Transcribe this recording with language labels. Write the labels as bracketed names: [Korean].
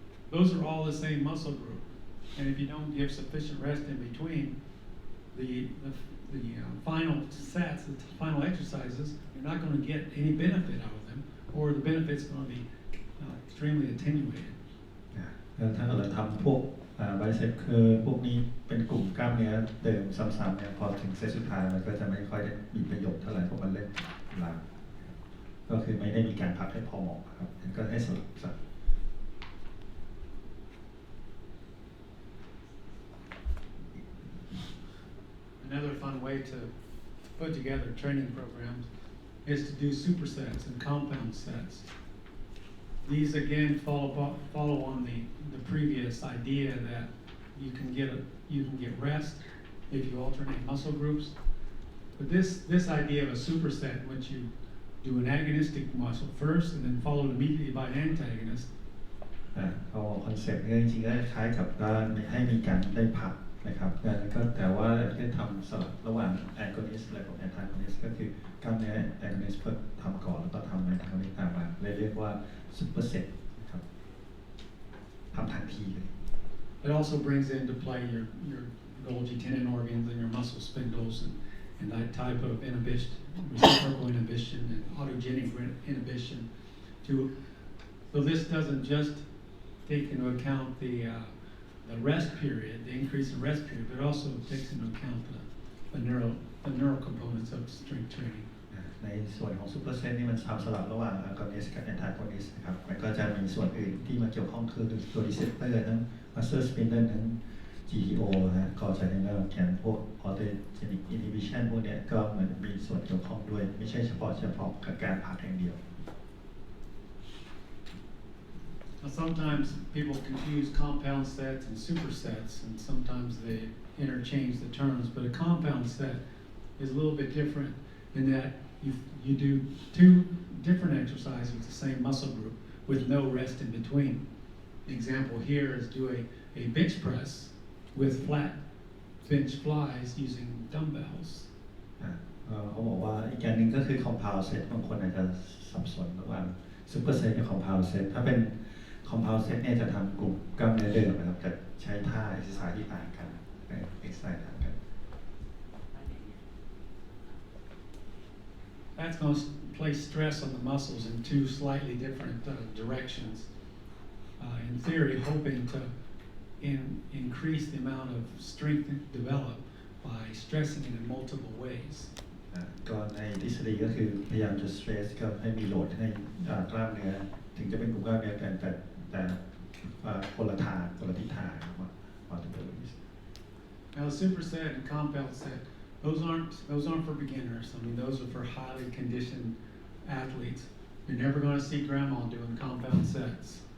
[English] Those are all the same muscle group, and if you don't give sufficient rest in between, the final sets, the final exercises, you're not going to get any benefit out of them, or the benefit's going to be extremely attenuated. [Thai] ถ้าเราทำพวกไบเซปคือพวกนี้เป็นกลุ่มกล้ามเนื้อเดิมซ้ำๆเนี่ยพอถึงเซตสุดท้ายมันก็จะไม่ค่อยได้มีประโยชน์เท่าไหร่เพราะมันเล่นหลังก็คือไม่ได้มีการพักให้พอเหมาะครับก็ให้สลับสัก [English] Another fun way to put together training programs is to do supersets and compound sets. These again follow on the previous idea that you can get rest if you alternate muscle groups. But this idea of a superset, in which you do an agonistic muscle first and then followed immediately by an antagonist. [Thai] เอาคอนเซ็ปต์จริงๆก็คล้ายกับการให้มีการได้พักนะครับก็แต่ว่าได้ทำสลับระหว่าง agonist และ antagonist ก็คือกล้ามเนื้อ agonist เพื่อทำก่อนแล้วก็ทำ antagonist ตามมาเลยเรียกว่า superset นะครับทำทันทีเลย [English] It also brings into play your Golgi tendon organs and your muscle spindles and that type of inhibition, reciprocal inhibition and autogenic inhibition. So this doesn't just take into account the rest period, the increase in rest period, but also takes into account the neural components of strength training. [Thai] ในส่วนของซูเปอร์เซตนี่มันทำสลับระหว่าง agonist กับ antagonist นะครับมันก็จะมีส่วนอื่นที่มาเกี่ยวข้องคือตัว receptor ทั้ง muscle spindle ทั้ง GTO นะก็จะในเรื่องแกนพวก autogenic inhibition พวกเนี้ยก็เหมือนมีส่วนเกี่ยวข้องด้วยไม่ใช่เฉพาะกับการพักอย่างเดียว [English] Sometimes people confuse compound sets and supersets, and sometimes they interchange the terms. But a compound set is a little bit different in that you do two different exercises with the same muscle group with no rest in between. The example here is do a bench press with flat bench flies using dumbbells. [Thai] เขาบอกว่าอีกอย่างหนึ่งก็คือ compound set บางคนอาจจะสับสนระหว่าง superset กับ compound set ถ้าเป็น compound set เนี่ยจะทำกลุ่มกล้ามเนื้อเดิมนะครับจะใช้ท่า exercise ที่ต่างกัน exercise ต่างกัน [English] That's going to place stress on the muscles in two slightly different directions. In theory, hoping to increase the amount of strength developed by stressing it in multiple ways. [Thai] ก็ในทฤษฎีก็คือพยายามจะ stress ก็ให้มีโหลดให้กล้ามเนื้อถึงจะเป็นกลุ่มกล้ามเนื้อกันแต่คนละทางคนละทิศทาง multiple. [English] Now, the superset and compound set, those aren't for beginners. I mean, those are for highly conditioned athletes. You're never going to see grandma doing compound sets.